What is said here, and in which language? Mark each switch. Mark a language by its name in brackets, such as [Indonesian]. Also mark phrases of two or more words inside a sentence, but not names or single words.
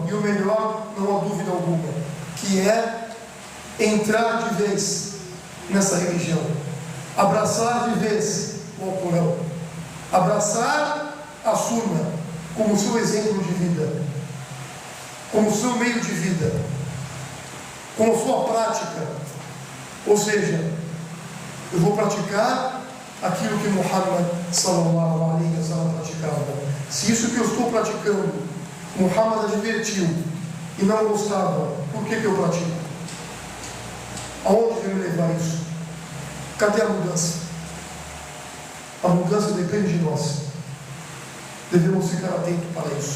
[Portuguese] E o melhor, não há dúvida alguma, que é entrar de vez nessa religião, abraçar de vez o Alcorão, abraçar a Sunna como seu exemplo de vida, como seu meio de vida, como sua prática. Ou seja, eu vou praticar aquilo que Muhammad [Arabic] صلى الله عليه وسلم [Portuguese] praticava. Se isso que eu estou praticando, Muhammad advertiu e não gostava, por que eu pratico? Aonde vai me levar isso? Cadê a mudança? A mudança depende de nós. Devemos ficar atentos para isso.